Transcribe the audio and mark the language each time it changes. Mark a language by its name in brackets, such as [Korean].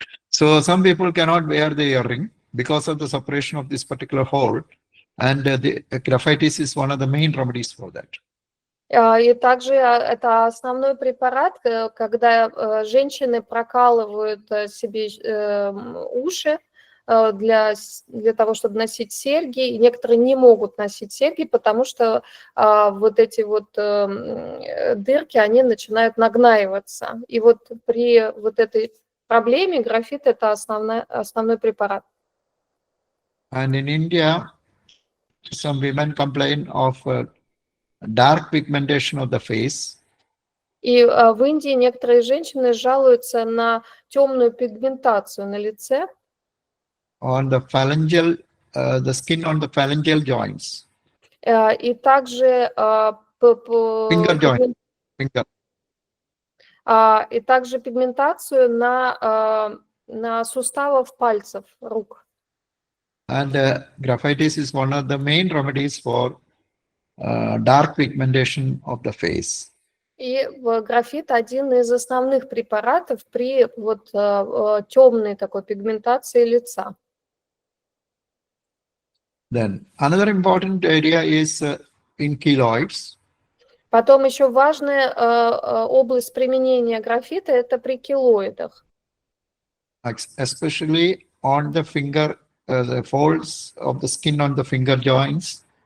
[English] So some people cannot wear the earring because of the separation of this particular hole, and the graphites is one of the main remedies for that. [Russian] И также это основной препарат, когда женщины прокалывают себе уши для того, чтобы носить серьги. И некоторые не могут носить серьги, потому что вот эти вот дырки, они начинают нагнаиваться. И вот при вот этой проблеме графит – это основной препарат. [English] And in India, some women complain of dark pigmentation of the face. [Russian] И в Индии некоторые женщины жалуются на темную пигментацию на лице. [English] On the phalangeal, the skin on the phalangeal joints. [Russian] И также [English] Finger joint. Finger. [Russian] И также пигментацию на суставах пальцев рук. [English] And graphites is one of the main remedies for dark pigmentation of the face. [Russian] И графит один из основных препаратов при вот темной такой пигментации лица. [English] Then another important area is in keloids. [Russian] Потом еще важная область применения графита – это при келоидах. [English] Especially on the finger, the folds of the skin on the finger joints.